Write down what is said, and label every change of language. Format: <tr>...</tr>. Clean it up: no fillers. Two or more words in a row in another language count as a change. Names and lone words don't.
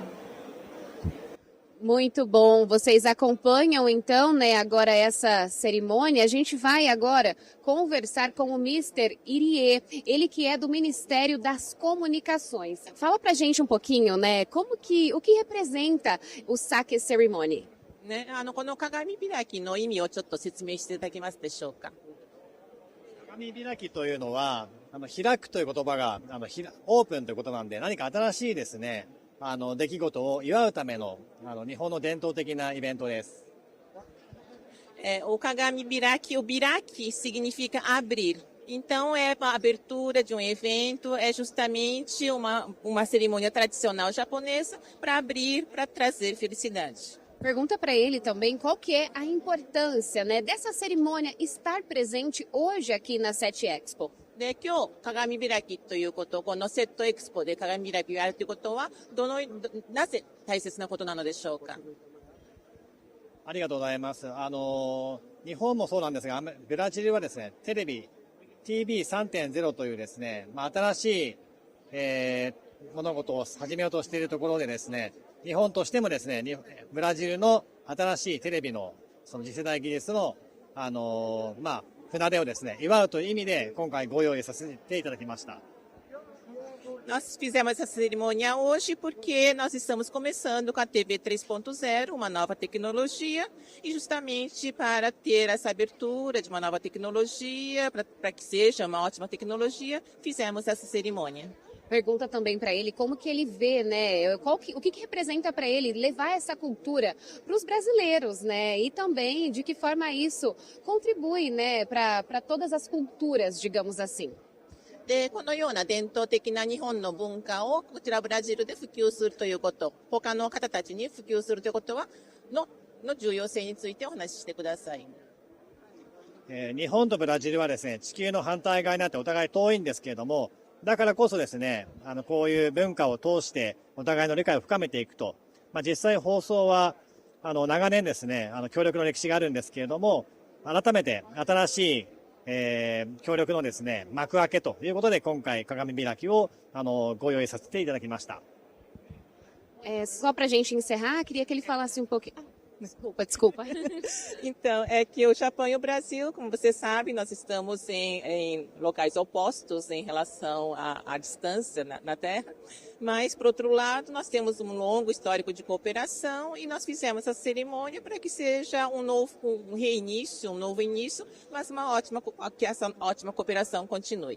<pt>Muito bom, vocês acompanham então, né, agora essa cerimônia. A gente vai agora conversar com o Mr. Irie, ele que é do Ministério das Comunicações. Fala pra gente um pouquinho, né, o que representa o</pt> <en>Sake Ceremony?</en> <ja>ね、この鏡開きの意味をちょっと説明していただけますでしょうか。鏡開きというのは、開くという言葉が、オープンということなんで、何か新しいですね、出来事を祝うための、日本の伝統的なイベントです。</ja> <pt>O Kagami Biraki, o Biraki significa abrir. Então, é a abertura de um evento, é justamente uma cerimônia tradicional japonesa para abrir, para trazer felicidade. Pergunta para ele também qual que é a importância, né, dessa cerimônia estar presente hoje aqui na SET Expo.</pt> <ja>で、今日、鏡開きということ、このセットエクスポで鏡開きをやるということは、なぜ大切なことなのでしょうか。ありがとうございます。日本もそうなんですが、ブラジルはですね、テレビ、TV3.0 というですね、新しい、物事を始めようとしているところでですね、日本としてもですね、ブラジルの新しいテレビのその次世代技術の、船出をですね、祝うという意味で今回ご用意させていただきました。</ja> <pt>Nós fizemos essa cerimônia hoje porque nós estamos começando com a TV 3.0, uma nova tecnologia, e justamente para ter essa abertura de uma nova tecnologia, para que seja uma ótima tecnologia, fizemos essa cerimônia. Pergunta também para ele como que ele vê, né, o que representa para ele levar essa cultura para os brasileiros, né, e também de que forma isso contribui, né, para todas as culturas, digamos assim.</pt> <ja>で、このような伝統的な日本の文化をこちらブラジルで普及するということ、他の方たちに普及するということはの重要性についてお話ししてください。日本とブラジルはですね、地球の反対側になってお互い遠いんですけれども、だからこそですね、こういう文化を通してお互いの理解を深めていくと。実際放送は、長年ですね、協力の歴史があるんですけれども、改めて新しい、協力のですね、幕開けということで、今回鏡開きを、ご用意させていただきました。</ja> <pt>Só para a gente encerrar, queria que ele falasse um pouquinho. Desculpa. Então, é que o Japão e o Brasil, como você sabe, nós estamos em locais opostos em relação à distância na Terra, mas, por outro lado, nós temos um longo histórico de cooperação e nós fizemos essa cerimônia para que seja um reinício, um novo início, mas que essa ótima cooperação continue.</pt>